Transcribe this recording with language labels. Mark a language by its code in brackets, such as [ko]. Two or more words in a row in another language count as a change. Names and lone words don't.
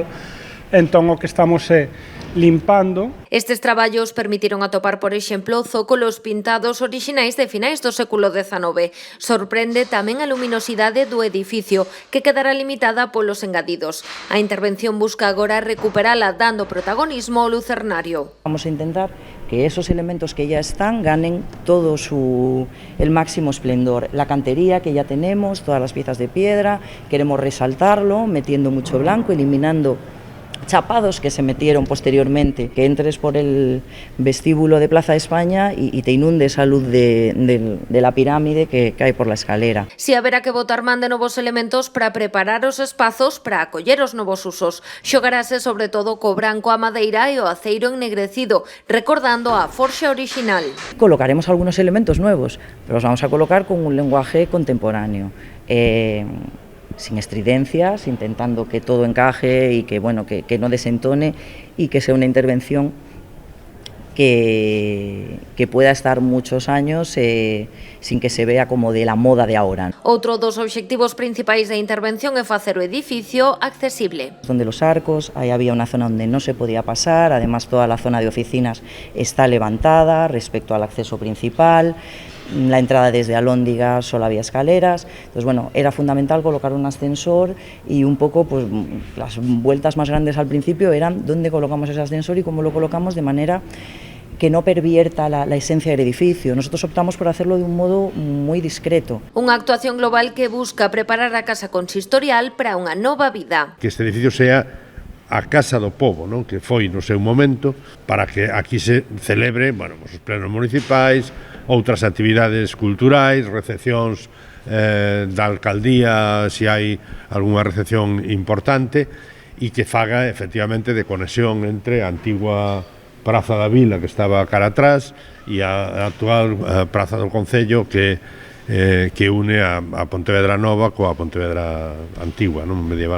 [gl] Entón o que estamos é limpando. Estes traballos permitiron atopar, por exemplo, zócolos pintados orixinais de finais do século XIX. Sorprende tamén a luminosidade do edificio, que quedará limitada polos engadidos. A intervención busca agora recuperala dando protagonismo ao lucernario. [es] Vamos a intentar que esos elementos que ya están ganen todo el máximo esplendor. La cantería que ya tenemos, todas las piezas de piedra, queremos resaltarlo, metiendo mucho blanco, eliminando chapados que se metieron posteriormente, que entres por el vestíbulo de Plaza de España y te inunde esa luz de la pirámide que cae por la escalera. [gl] Si haberá que botar man de novos elementos para preparar os espazos para acoller os novos usos. Xogarase sobre todo co branco, a madeira e o aceiro ennegrecido, recordando a forxa original. [es] Colocaremos algunos elementos nuevos, pero los vamos a colocar con un lenguaje contemporáneo. Sin estridencias, intentando que todo encaje y que no desentone y que sea una intervención que pueda estar muchos años sin que se vea como de la moda de ahora. Outro dos obxectivos principais da intervención é facer o edificio accesible. Donde los arcos, ahí había una zona donde no se podía pasar, además toda la zona de oficinas está levantada respecto al acceso principal. La entrada desde Alhóndiga solo había escaleras, entonces era fundamental colocar un ascensor y un poco las vueltas más grandes al principio eran dónde colocamos ese ascensor y cómo lo colocamos de manera que no pervierta la esencia del edificio. Nosotros optamos por hacerlo de un modo muy discreto. [gl] Unha actuación global que busca preparar a casa consistorial para unha nova vida. Que este edificio sea a Casa do Pobo, non? Que foi no seu momento, para que aquí se celebre os plenos municipais, outras actividades culturais, recepcións da alcaldía, se hai algunha recepción importante, e que faga efectivamente de conexión entre a antigua Praza da Vila, que estaba cara atrás, e a actual Praza do Concello, que une a Pontevedra Nova coa Pontevedra antigua, non medieval.